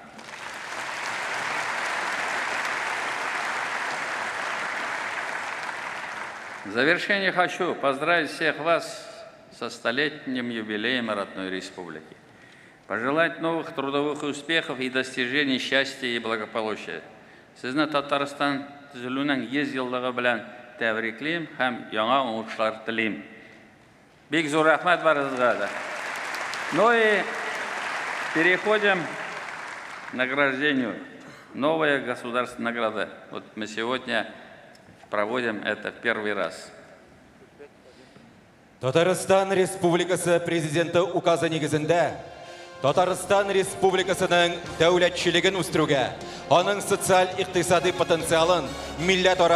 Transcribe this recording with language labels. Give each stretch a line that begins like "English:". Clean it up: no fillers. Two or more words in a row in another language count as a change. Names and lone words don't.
Russian: В завершение хочу поздравить всех вас со столетним юбилеем родной республики. Пожелать новых трудовых успехов и достижений счастья и благополучия.
Tatar: Сезне Татарстан төзелүнең 100 еллыгы белән тәбриклим һәм яңа уңышлар телим. Бик зур рәхмәт барыгызга да.
Russian: Ну и переходим к награждению. Новая государственная награда. Вот мы сегодня проводим это в первый раз.
Tatar: Татарстан Республикасы президенты указы негізінде Татарстан Республикасының дәүләтчелеген үстерүгә, аның социаль-иктисади потенциалын, милләт-ара